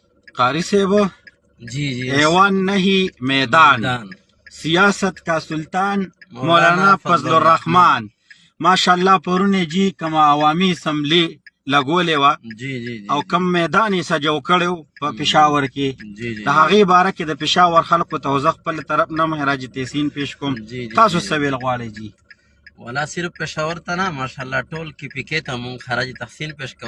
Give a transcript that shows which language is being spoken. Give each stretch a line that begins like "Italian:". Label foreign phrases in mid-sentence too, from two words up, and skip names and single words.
Pashto: قاری صاحب جی جی
Urdu: ایوان نہیں میدان سیاست کا سلطان
Pashto: مولانا فضل الرحمن ماشاءالله پرونه جی کما عوامی اسمبلی لګولې وه جی جی جی او کم میدان یې سجو کړی په پېښور کې جی جی د هغې باره کې د پېښور خلکو ته زه خپل طرف نه مهراج تحسین پیش کوم جی جی تاسو جی څه ویل غواړئ جی ولا صرف پېښور ته نه ماشاءالله ټول کې پکې ته مونږ خراج تحسین پیش کوو